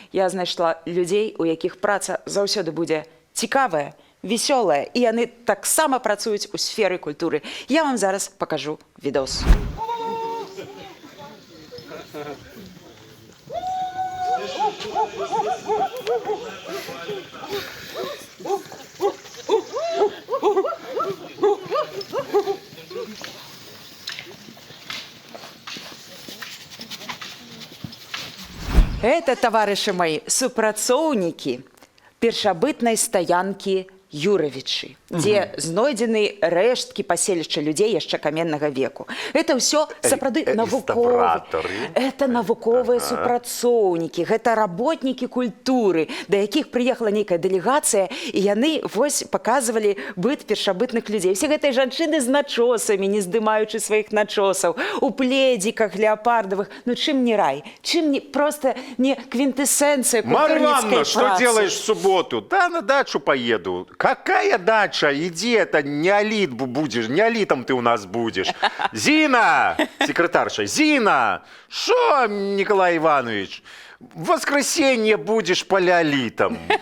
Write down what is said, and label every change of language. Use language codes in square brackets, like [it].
[be] Я знайшла людзей, у якіх праца заўсёды будзе цікавая, весёлая, і яны таксама працуюць у сферы культуры. Я вам зараз покажу відос. [ru] Это, товарищи мои, [be] супрацоўнікі першабытнай стаянкі Юравічы, дзе знойдзены рэшткі паселішча людзей яшчэ каменнага веку. Это ўсё сапраўды навуковыя. Это навуковыя супрацоўнікі, гэта работнікі культуры, да якіх прыехала нейкая дэлегацыя, і яны вось паказвалі быт першабытных людзей. Усе гэтыя жанчыны з начосамі, не здымаючы сваіх начосаў, у пледзіках леапардавых. Ну чым не рай? Чым не просто не квінтэсэнцыя культурніцкай працы? [ru] Марья Ивановна, что делаешь в субботу? Да, на дачу поеду. Какая дача? Иди, это неолит будешь, неолитом ты у нас будешь. Зина, секретарша, Зина, шо, Николай Иванович, в воскресенье будешь палеолитом.